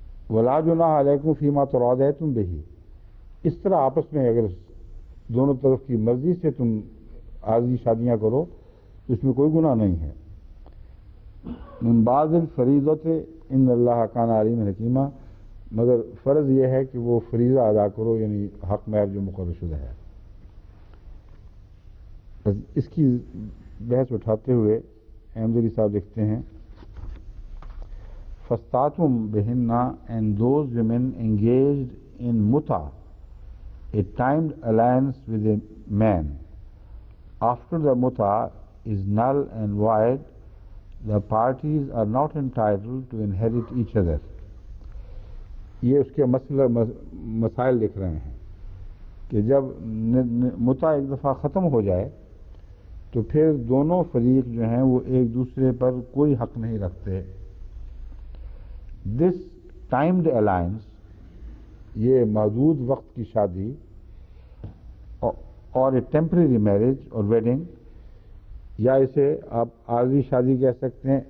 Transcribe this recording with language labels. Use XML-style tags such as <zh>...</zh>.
<ar>وَلَا جُنَاحَ عَلَيْكُمْ فِيمَا تَرَاضَيْتُمْ بِهِ،</ar> <ur>اس طرح آپس میں اگر دونوں طرف کی مرضی سے تم عارضی شادیاں کرو تو اس میں کوئی گناہ نہیں ہے.</ur> <ar>من بعض الفریضۃ ان اللہ کان علیما حکیما،</ar> <ur>مگر فرض یہ ہے کہ وہ فریضہ ادا کرو، یعنی حق مہر جو مقرر شدہ ہے. بس اس کی بحث اٹھاتے ہوئے احمدی صاحب لکھتے ہیں</ur> <ar>فَاسْتَعْتُمْ بِهِنَّ</ar> <en>and those women engaged in muta, a timed alliance with a man. After the muta is null and void, the parties are not entitled to inherit each other.</en> <ur>یہ اس کے مسائل لکھ رہے ہیں کہ جب متا ایک دفعہ ختم ہو جائے تو پھر دونوں فریق جو ہیں وہ ایک دوسرے پر کوئی حق نہیں رکھتے.</ur> <en>this timed alliance,</en> <ur>یہ محدود وقت کی شادی اور</ur> <en>a temporary marriage</en> <ur>اور ویڈنگ، یا اسے آپ عارضی شادی کہہ سکتے ہیں.</ur>